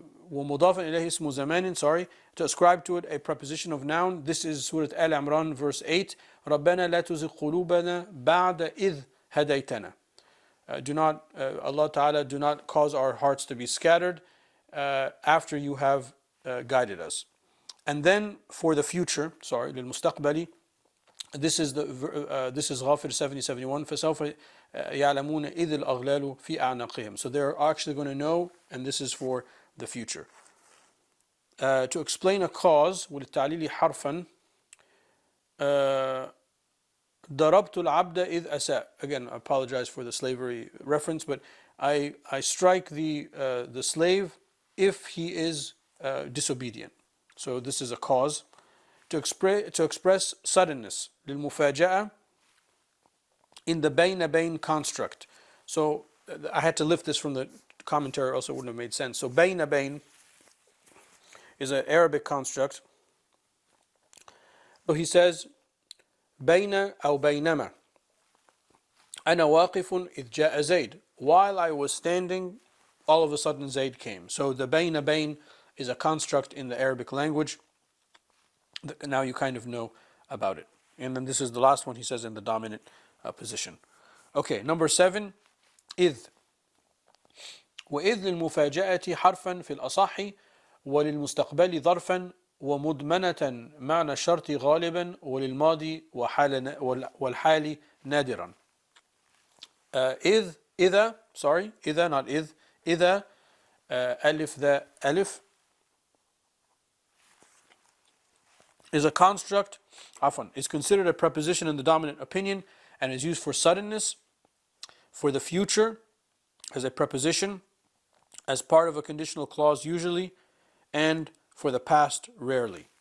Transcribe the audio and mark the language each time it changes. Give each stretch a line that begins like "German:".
Arabic: ومضافا إليه اسم زمان,
English: sorry, to ascribe to it a preposition of noun. This is Surah Al Imran verse 8,
Arabic: ربنا لا تزغ قلوبنا بعد إذ هديتنا.
English: Do not, Allah Ta'ala, do not cause our hearts to be scattered after you have guided us. And then for the future, sorry, للمستقبلي, this is Ghafir 70-71,
Arabic: فسوف يعلمون إذ الأغلال في أعناقهم.
English: So they're actually going to know, and this is for the future. To explain a cause,
Arabic: وللتعليل حرفا, ضربت العبد إذ أساء.
English: Again, I apologize for the slavery reference, but I strike the slave if he is disobedient. So this is a cause. To express suddenness, للمفاجأة, in the بين construct. So I had to lift this from the commentary, else it wouldn't have made sense. So بين is an Arabic construct. So he says
Arabic: بين أو بينما أنا واقف إذ جاء زيد.
English: While I was standing, all of a sudden Zayd came. So the بين is a construct in the Arabic language. Now you kind of know about it. And then this is the last one he says in the dominant position. Okay, number 7, إذ.
Arabic: وإذ للمفاجأة حرفا في الأصح وللمستقبل ظرفا ومضمنة معنى الشرط غالبا وللماضي والحال نادرا.
English: إذا not إذ,
Arabic: إذا ألف ذا ألف
English: is a construct, is considered a preposition in the dominant opinion and is used for suddenness, for the future as a preposition, as part of a conditional clause usually, and for the past rarely.